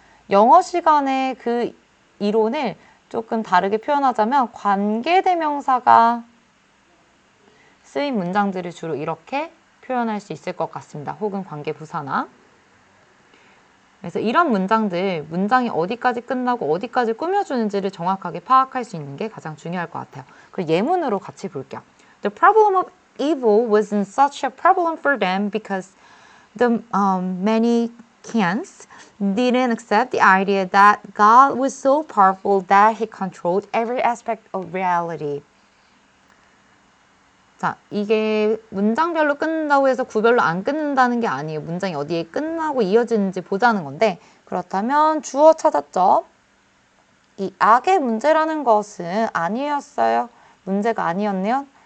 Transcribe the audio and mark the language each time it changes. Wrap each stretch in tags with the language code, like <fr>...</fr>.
<ko>영어 시간에 그 이론을 조금 다르게 표현하자면 관계대명사가 쓰인 문장들을 주로 이렇게 표현할 수 있을 것 같습니다. 혹은 관계부사나. 그래서 이런 문장들, 문장이 어디까지 끝나고 어디까지 꾸며주는지를 정확하게 파악할 수 있는 게 가장 중요할 것 같아요. 그리고 예문으로 같이 볼게요.</ko> <en>The problem of evil wasn't such a problem for them because the many Manichaeans didn't accept the idea that God was so powerful that he controlled every aspect of reality.</en> <ko>자, 이게 문장별로 끝난다고 해서 구별로 안 끝난다는 게 아니에요. 문장이 어디에 끝나고 이어지는지 보자는 건데 그렇다면 주어 찾았죠? 이 악의 문제라는 것은 아니었어요. 문제가 아니었네요.</ko>